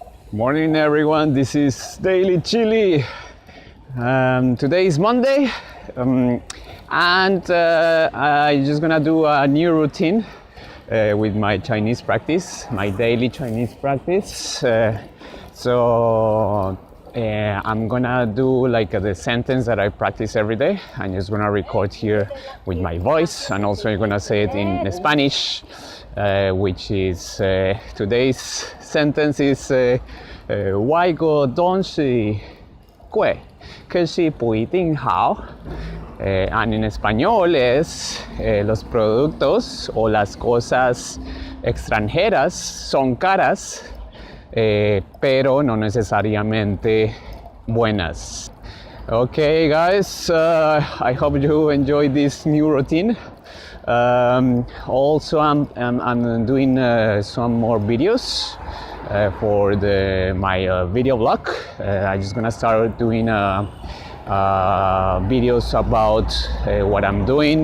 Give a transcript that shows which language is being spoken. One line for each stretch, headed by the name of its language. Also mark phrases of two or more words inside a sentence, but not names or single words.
English: Morning everyone, this is DailyChilli. Today is Monday and I'm just gonna do a new routine with my Chinese practice, my daily Chinese practice. I'm gonna do like the sentence that I practice every day. I'm just gonna record here with my voice, and also I'm gonna say it in Spanish, which is today's sentence is
Chinese: 外国东西贵，可是不一定好。
English: And
Spanish: en español es los productos o las cosas extranjeras son caras, pero no necesariamente buenas.
English: Okay guys, I hope you enjoy this new routine. Also I'm doing some more videos for my video blog. I'm just gonna start doing videos about what I'm doing.